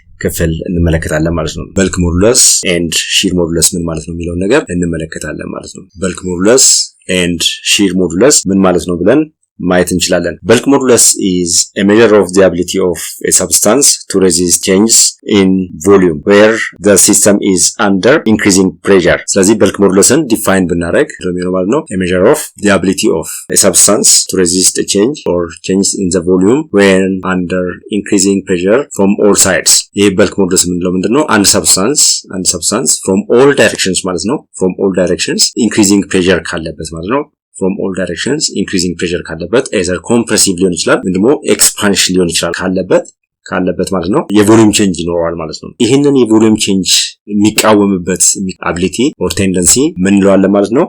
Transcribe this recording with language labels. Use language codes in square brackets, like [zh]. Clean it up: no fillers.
[am] ክፍል እንመለከታለን ማለት ነው። በልክ ሞዱለስ ኤንድ ሺር ሞዱለስ ምን ማለት ነው የሚለውን ነገር እንመለከታለን ማለት ነው። በልክ ሞዱለስ ኤንድ ሺር ሞዱለስ ምን ማለት ነው ብለን ማየት እንችላለን። በልክ ሞዱለስ [en] is a measure of the ability of a substance to resist changes in volume where the system is under increasing pressure. [am] ስለዚህ በልክ ሞዱለስን ዲፋይን ብናደርግ ማለት ነው [en] a measure of the ability of a substance to resist a change or change in the volume when under increasing pressure from all sides. [am] ይህ በልክ ሞዱለስ የምንለው ምንድነው? አንድ ሰብስታንስ from all directions ማለት ነው [en] from all directions increasing pressure [am] ካለበት ማለት ነው from all directions increasing pressure ካለበት either compressive ሊሆን ይችላል ወይም ደግሞ expansion ሊሆን ይችላል ካለበት ማለት ነው የቮሊዩም ቼንጅ ይኖራል ማለት ነው። ይህንን የቮሊዩም ቼንጅ የሚቃወምበት ability or tendency ምን እንለዋለን ማለት ነው?